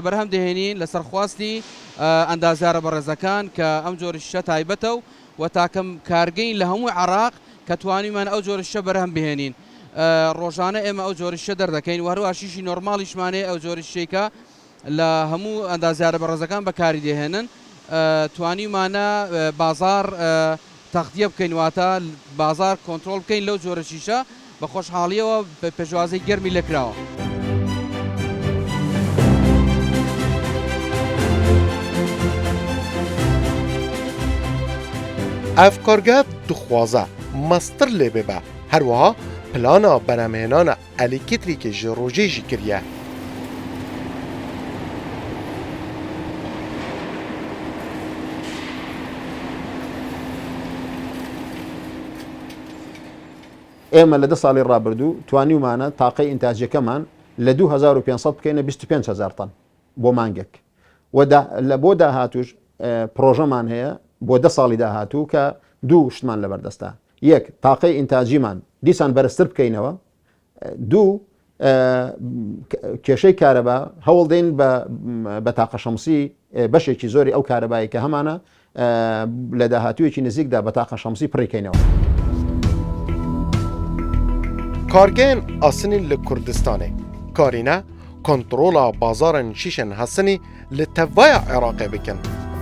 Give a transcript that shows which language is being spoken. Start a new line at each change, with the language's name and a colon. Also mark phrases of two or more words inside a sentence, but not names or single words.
Central Kurdish: بەرهەم دەهێنین لەسەر خواستی ئەندازیارە بەڕێزەکان کە ئەم جۆرەشە تایبەتە و تاکەم کارگەین لە هەموو عراق کە توانیمان ئەو جۆرەشە بەرهەم بهێنین ڕۆژانە ئێمە ئەو جۆرەشە دەردەکەین وهروە شیشی نۆرماڵیشمانەیە ئەو جۆرەشەیەکە لە هەموو ئەندازیارە بەڕێزەکان بەکاری دێهێنن توانیمانە بازار تەختیە بکەین واتە بازار کۆنتترۆل بکەین لەو جۆرە شیشە بە خۆشحاڵیەوە پێشوازەی گەرمی لێکراوە.
Kurdish: ev kargev dixwaze mestir lê bibe herwiha plana berhemhênana elektrîkê ji rojê jî kiriye.
Central Kurdish: ئێمە لە 10 ساڵی ڕابردوو توانیمانە تاقەی ئینتاجەکەمان لە 2500 بکەینە 25,000 تن بۆ مانگێک لە بۆ داهاتوش پرۆژەمان هەیە بۆ 10 ساڵی داهاتوو کە دوو شتمان لەبەردەستە یەک تاقەی ئینتاجیمان دیسان بەرزتر بکەینەوە دوو کێشەی کارەبا هەوڵ دەین بە تاقە شەمسی بەشێکی زۆری ئەو کارەبایی کە هەمانە لە داهاتوویەکی نزیکدا بە تاقە شەمسی پڕیکەینەوە.
Kurdish: Kargehên Asînî li Kurdistanê karîne kontrola bazarên şîşên Hesinî li tevaya Iraqê bikin.